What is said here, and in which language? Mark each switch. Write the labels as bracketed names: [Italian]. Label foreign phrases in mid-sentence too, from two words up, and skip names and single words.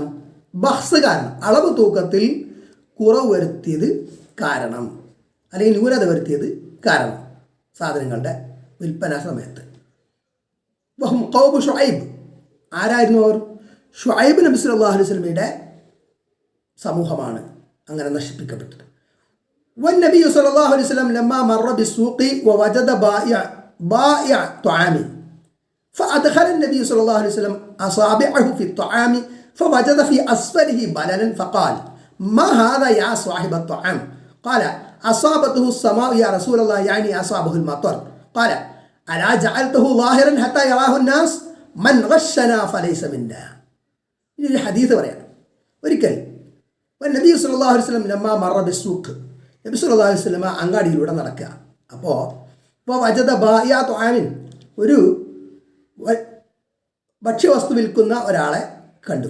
[Malayalam] ബഹ്സ് കാരണം, അളവ് തൂക്കത്തിൽ കുറവ് വരുത്തിയത് കാരണം, അല്ലെങ്കിൽ ന്യൂനത വരുത്തിയത് കാരണം, സാധനങ്ങളുടെ വിൽപ്പന സമയത്ത്. [Arabic] وهم قوم شعيب, [Malayalam] ആരായിരുന്നു അവർ? ശുഐബ് നബി [Arabic] صلى الله عليه وسلم [Malayalam] സമൂഹമാണ് അങ്ങനെ നശിപ്പിക്കപ്പെട്ടത്. [Arabic] والنبي صلى الله عليه وسلم لما مر بالسوق ووجد بائع طعام فأدخل النبي صلى الله عليه وسلم أصابعه في الطعام فوجد في أسفله بللا فقال ما هذا يا صاحب الطعام؟ قال أصابته السماء يا رسول الله، يعني أصابه المطر. قال ألا جعلته ظاهرا حتى يراه الناس من غشنا فليس منا. [Malayalam] ഇനി ഹദീസ് പറയാം. [Arabic] ഒരിക്കൽ النبي صلى الله عليه وسلم لما مر بالسوق, النبي صلى الله عليه وسلم [Malayalam] അങ്ങാടിയിലൂടെ നടക്കുക. അപ്പോൾ [Arabic] وجد بائع طعام, [Malayalam] ഒരു ഭക്ഷ്യവസ്തു വിൽക്കുന്ന ഒരാളെ കണ്ടു.